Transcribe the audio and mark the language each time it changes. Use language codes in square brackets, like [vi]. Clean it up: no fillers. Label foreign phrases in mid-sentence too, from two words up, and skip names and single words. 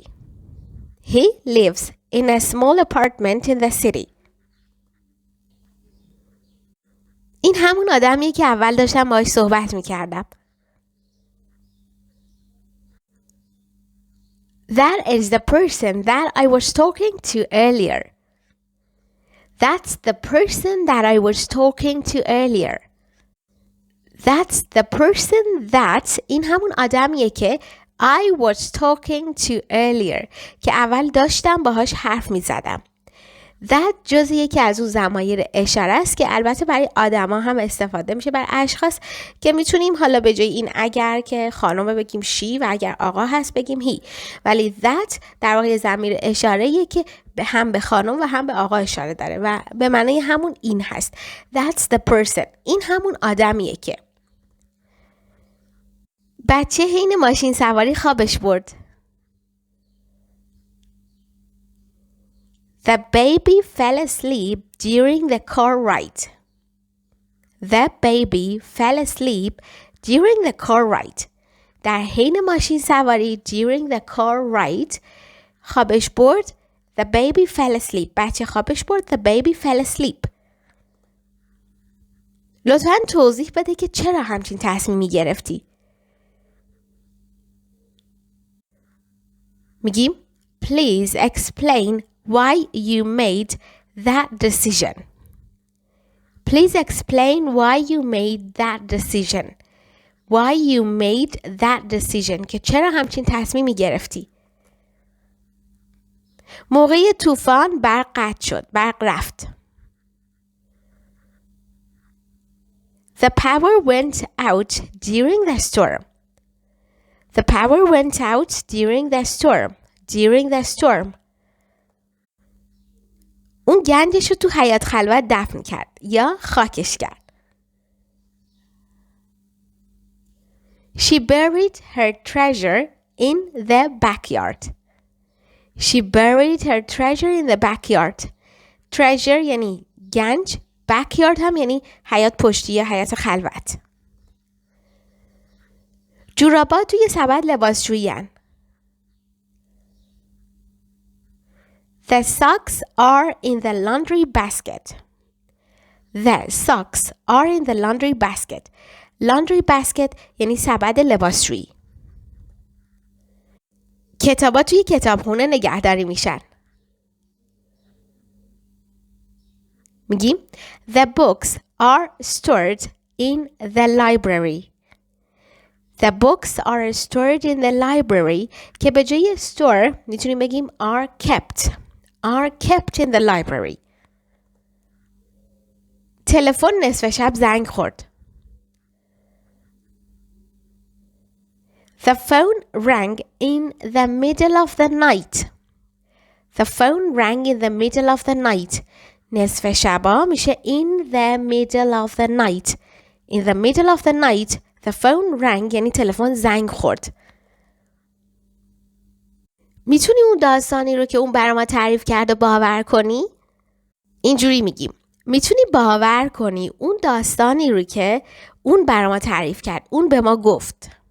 [en] He lives in a small apartment in the city. [fa] این همون آدمیه که اول داشتم باهاش صحبت میکردم. [en] That is the person that I was talking to earlier. That's the person that I was talking to earlier. That's the person that [fa] این همون آدمیه که [en] I was talking to earlier [fa] که اول داشتم باهاش حرف می زدم. That جزء یکی از اون ضمایر اشاره است که البته برای آدما هم استفاده میشه، برای اشخاص که میتونیم حالا به جای این اگر که خانم بگیم she و اگر آقا هست بگیم he، ولی that در واقع ضمیر اشاره‌ایه که هم به خانم و هم به آقا اشاره داره و به معنی همون این هست. [en] That's the person. [fa] این همون آدمیه که بچه حین ماشین سواری خوابش برد. [en] The baby fell asleep during the car ride. The baby fell asleep during the car ride. [fa] در حین ماشین سواری [en] during the car ride [fa] خوابش برد. [en] The baby fell asleep. [fa] بچه خوابش برد. [en] The baby fell asleep. [fa] لطفاً توضیح بده که چرا همچین تصمیمی گرفتی. [en] میگیم Please explain why you made that decision. Please explain why you made that decision. Why you made that decision. [fa] که چرا همچین تصمیمی گرفتی. موقع طوفان برق قطع شد. برق رفت. [en] The power went out during the storm. The power went out during the storm. During the storm. [fa] اون گنجش رو تو حیاط خلوت دفن کرد یا خاکش کرد. [en] She buried her treasure in the backyard. She buried her treasure in the backyard. [fa] Treasure یعنی گنج. backyard هم یعنی حیاط پشتی یا حیاط خلوت. جورابا توی سبد لباسشویی‌ان. [en] The socks are in the laundry basket. The socks are in the laundry basket. Laundry basket [fa] یعنی سبد لباسشویی. کتابا توی کتابخونه نگهداری میشن. [en] میگیم The books are stored in the library. The books are stored in the library [fa] که به جای [en] store [fa] میتونیم بگیم [en] are kept. Are kept in the library. [fa] تلفن نصف شب زنگ خورد. [en] The phone rang in the middle of the night. The phone rang in the middle of the night. [fa] نصف شبا میشه [en] in the middle of the night. In the middle of the night the phone rang [fa] یعنی تلفن زنگ خورد. میتونی اون داستانی رو که اون برای ما تعریف کرده باور کنی؟ اینجوری میگیم میتونی باور کنی اون داستانی رو که اون برای ما تعریف کرد، اون به ما گفت.